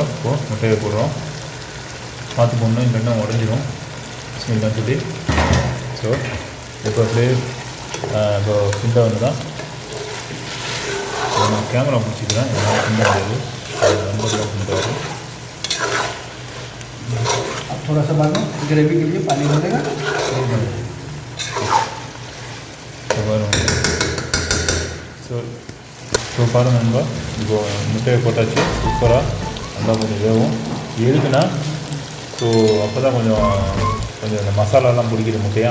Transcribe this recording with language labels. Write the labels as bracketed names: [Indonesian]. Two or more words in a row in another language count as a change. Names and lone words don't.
[Tamil] இப்போது முட்டையை போடுறோம். பார்த்து போடணும், இல்லைன்னா உடஞ்சிடும். பிஸ்மில்லாஹ் சொல்லி. ஸோ இப்போ அப்படியே இப்போ சிந்தா வந்து தான் நான் கேமரா பிடிச்சிக்கிறேன். என்னால் சிந்த முடியாது, நண்பர்கள் பண்ணுறாரு. [Hindi] थोड़ा सा बाद में ग्रेवी के लिए पानी डालेगा. [Tamil] ஸோ பாருங்கள் நண்பா, இப்போ முட்டையை போட்டாச்சு. சூப்பராக நல்லா கொஞ்சம் வேகும். எதுக்குன்னா ஸோ அப்போ தான் கொஞ்சம் அந்த மசாலாலாம் பிடிக்கிற முட்டையாக.